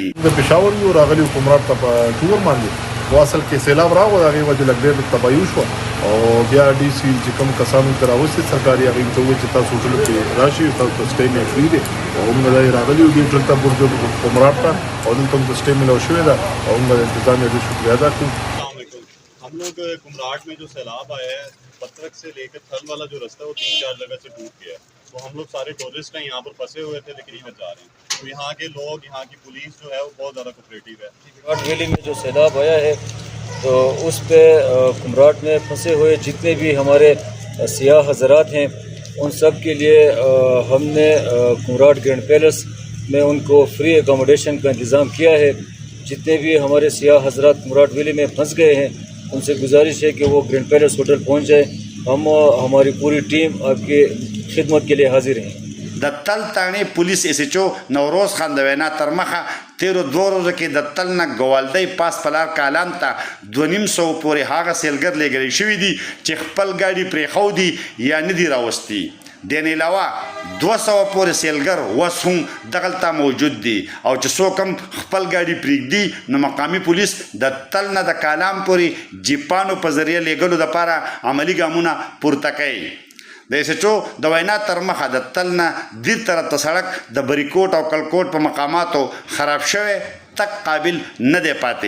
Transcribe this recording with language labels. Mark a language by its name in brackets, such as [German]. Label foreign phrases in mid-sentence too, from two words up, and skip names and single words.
[Pashto] د پېښور یو راغلي کمراټ ته په ټور باندې واصل کې سیلاب راغی د هغې وجه لږ ډېر تباهي وشوه او بیا ډي سي چې کوم کسانو ته راوستي سرکاري هغې ته وویل چې تاسو هوټلو کې راشئ تاسو ته سټې مې فري دی او موږ دا راغلي یو دې هوټل ته برج کمراټ ته او دلته موږ سټې ملو شوې ده او موږ د انتظامیه ډېر شکریه ادا کوو [Urdu] ہم لوگ کمراٹ میں جو سیلاب آیا ہے پترک سے لے کر تھل والا جو راستہ ہے وہ 3-4 جگہ سے ٹوٹ گیا ہے تو ہم لوگ سارے ٹورسٹ ہیں یہاں پر پھنسے ہوئے تھے لیکن یہاں جا رہے ہیں تو یہاں کے لوگ یہاں کی پولیس جو ہے وہ بہت زیادہ کوآپریٹو ہے. کمراٹ ویلی میں جو سیلاب آیا ہے تو اس پر کمراٹ میں پھنسے ہوئے جتنے بھی ہمارے سیاح حضرات ہیں ان سب کے لیے ہم نے کمراٹ گرینڈ پیلس میں ان کو [English] free accommodation [Urdu] کا انتظام کیا ہے. جتنے بھی ہمارے سیاح حضرات کمراٹ ویلی میں پھنس گئے ہیں ان سے گزارش ہے کہ وہ گرینڈ پیلس ہوٹل پہنچ جائے. ہم ہماری پوری ٹیم آپ کی خدمت کے لیے حاضر ہیں. [Pashto] د تل تاڼې پولیس اس ایچ او نوروز خان د وینا تر مخه تیرو 2 ورځو کې د تل نه ګوالدی پاس پلار کالام ته 250 پورې هغه سیلګر لېږلی شوي دي چې خپل ګاډي پرېښودي یا نه دي راوستي دین علاوه 200 پورې سیلګر اوس هم دغلته موجود دي او چې څوک هم خپل ګاډي پرېږدي نو مقامي پولیس د تل نه د کالام پورې جیپانو په ذریعه لیږلو دپاره عملي ګامونه پورته کوي د ایس ایچ او د وینا تر مخه د تل نه دې طرف ته سړک د بریکوټ او کلکوټ په مقاماتو خراب شوی تک قابل نه دی